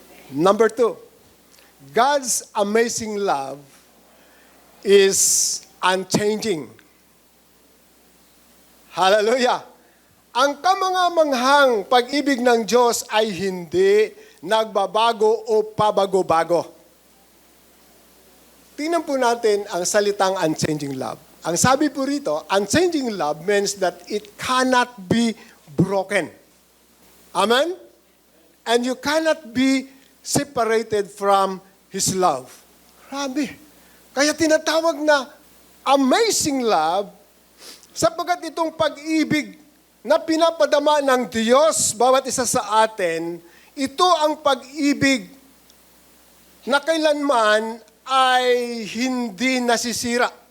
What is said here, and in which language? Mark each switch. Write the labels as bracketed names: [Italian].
[English] Number 2, God's amazing love is unchanging. Hallelujah! [Filipino] Ang kamangamanghang pag-ibig ng Diyos ay hindi nagbabago o pabago-bago. Tingnan po natin ang salitang unchanging love. Ang sabi po rito, [English] unchanging love means that it cannot be broken. Amen? And you cannot be separated from His love. [Filipino] Grabe. Kaya tinatawag na amazing love sapagkat itong pag-ibig na pinapadama ng Diyos bawat isa sa atin, ito ang pag-ibig na kailanman ay hindi nasisira.